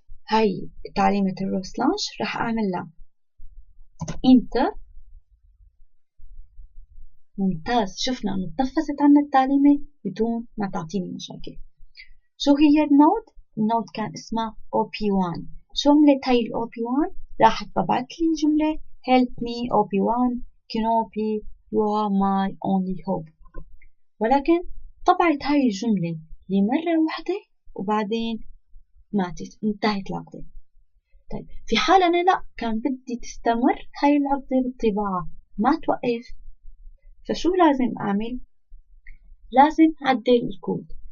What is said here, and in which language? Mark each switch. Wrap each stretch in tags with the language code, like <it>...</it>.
<ar>هاي تعليمة الروس لانش رح اعمل لها انتر. ممتاز، شفنا انه اتنفذت عنا التعليمة بدون ما تعطيني مشاكل. شو هي النود؟ النود كان اسمها op1. شو عملت هاي op1؟ راحت طبعت لي جملة</ar> <en>help me op1 Kinopi you are my only hope.</en> <ar>ولكن طبعت هاي الجملة لمرة واحدة وبعدين ماتت، انتهت العقدة. طيب في حال أنا لا، كان بدي تستمر هاي العقدة بالطباعة ما توقف. فشو لازم أعمل؟ لازم أعدل الكود.</ar>